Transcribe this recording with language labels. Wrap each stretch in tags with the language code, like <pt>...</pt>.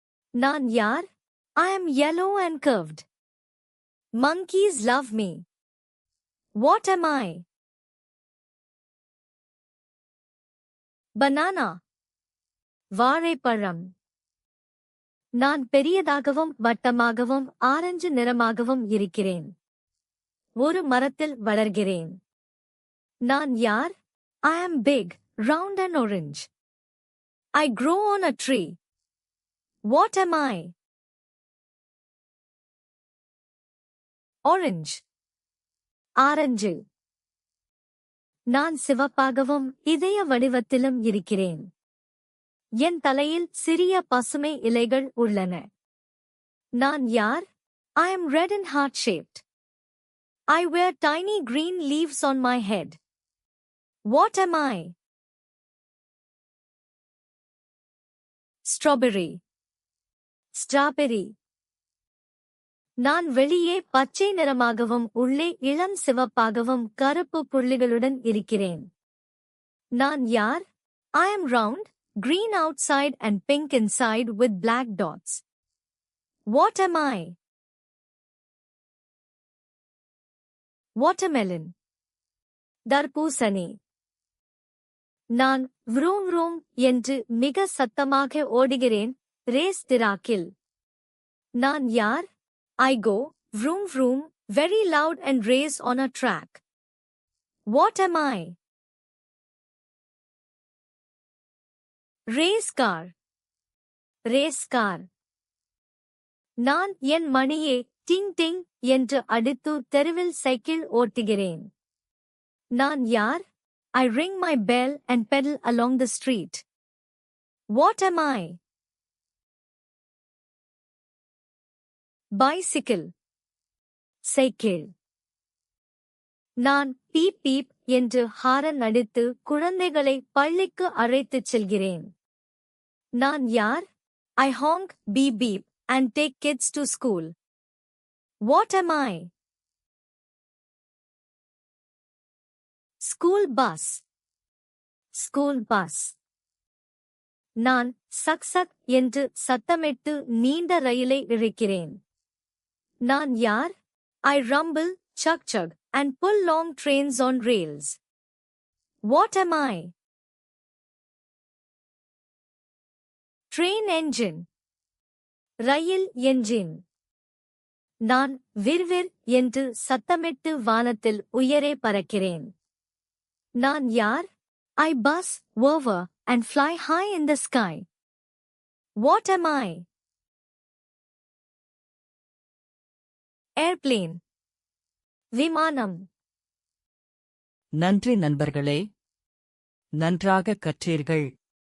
<ta>நான் யார்?</ta> <en>I am yellow and curved. Monkeys love me. What am I? Banana. வாழைப்பழம்.</en> <ta>நான் பெரியதாகவும் வட்டமாகவும் ஆரஞ்சு நிறமாகவும் இருக்கிறேன். ஒரு மரத்தில் வளர்கிறேன். நான் யார்?</ta> <en>I am big, round and orange. I grow on a tree. What am I? Orange. Orange.</en> <ta>நான் சிவப்பாகவும் இதய வடிவத்திலும் இருக்கிறேன். என் தலையில் சிறிய பசுமை இலைகள் உள்ளன. நான் யார்?</ta> <en>I am red and heart-shaped. I wear tiny green leaves on my head. What am I? Strawberry. Strawberry.</en> <ta>நான் வெளியே பச்சை நிறமாகவும் உள்ளே இளம் சிவப்பாகவும் கருப்பு புள்ளிகளுடன் இருக்கிறேன். நான் யார்?</ta> <en>I am round, green outside and pink inside with black dots. What am I? Watermelon. தர்பூசணி.</en> <ta>நான் vroom vroom என்று மிக சத்தமாக ஓடுகிறேன் ரேஸ் டிராக்கில். நான் யார்?</ta> <en>I go vroom vroom very loud and race on a track. What am I? Race car. Race car.</en> <ta>நான் என் மணியை டிங் டிங் என்று அடித்து தெருவில் சைக்கிள் ஓட்டுகிறேன். நான் யார்?</ta> <en>I ring my bell and pedal along the street. What am I? Bicycle cycle.</en> <ta>நான் beep beep என்று horn அடித்து குழந்தைகளை பள்ளிக்கு அழைத்துச் செல்கிறேன். நான் யார்?</ta> <en>I honk, beep beep, and take kids to school. What am I? School bus. School bus.</en> <ta>நான் சக் சக் என்று சத்தமிட்டு நீண்ட ரயிலை இழுக்கிறேன். நான் யார்?</ta> <en>I rumble, chug chug, and pull long trains on rails. What am I? Train engine. ரயில் engine.</en> <ta>நான் விர்விர் என்று சத்தமிட்டு வானத்தில் உயரே பறக்கிறேன். நான் யார்?</ta> <en>I buzz, whir, and fly high in the sky. What am I? Airplane. விமானம்.</en> <ta>நன்றி நண்பர்களே. நன்றாக கற்றீர்கள்.</ta>